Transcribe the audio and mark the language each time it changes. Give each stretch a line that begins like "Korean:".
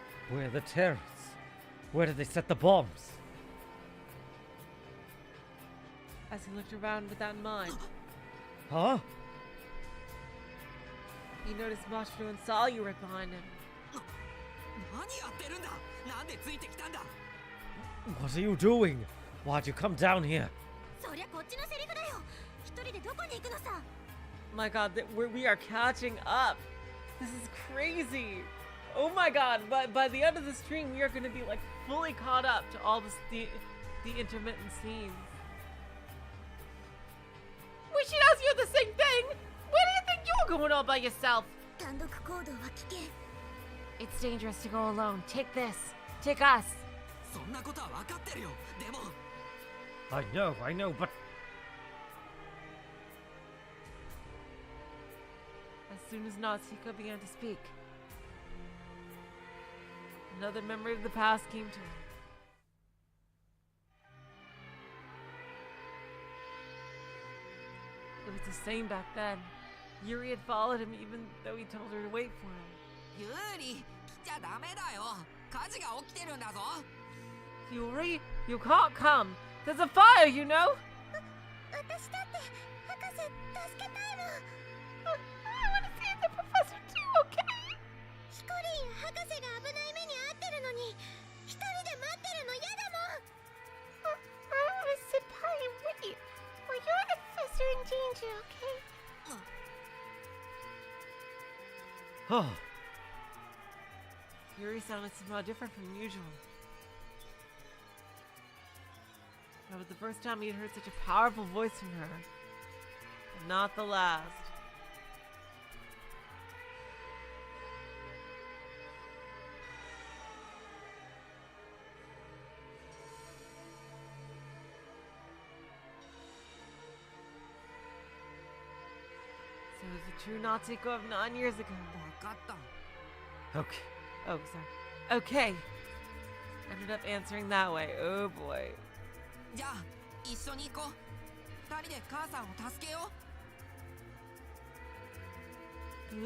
English: Where are the terrorists? Where did they set the bombs? As he looked around with that in mind, Huh? he noticed Mashiro and Sayu right behind him.
Japanese: 何やってるんだ。なんでついてきたんだ。
English: What are you doing? Why'd you come down here?
Japanese: そりゃこっちのセリフだよ。一人でどこに行くのさ。
English: My god, we are catching up. This is crazy. Oh my god, by the end of the stream, we are going to be like fully caught up to all the intermittent scenes. We should ask you the same thing. Where do you think you're going all by yourself?
Japanese: 単独行動は危険。
English: It's dangerous to go alone. Take this. Take us.
Japanese: そんなことは分かってるよ。でも
English: I know, but As soon as Natsuko began to speak, another memory of the past came to him. It was the same back then. Yuri had followed him even though he told her to wait for him.
Japanese: ユーリ、来ちゃダメだよ。火事が起きてるんだぞ。
English: Yuri, you can't come. There's a fire, you know?
Japanese: 私だって博士助けたいの。
English: I want to see the professor too, okay?
Japanese: ヒコリンや博士が危ない目に遭ってるのに一人で待ってるの嫌だもん。
English: I want to sit by and wait while you're the professor in danger, okay? う Oh, Yuri sounded somehow different from usual. That was the first time he had heard such a powerful voice from her. But not the last. So it was the true Natsuko of 9 years ago.
Japanese: 分かった。
English: okay. Oh, sorry. Okay. Ended up answering that way. Oh boy.
Japanese: じゃあ一緒に行こう。二人で母さんを助けよう。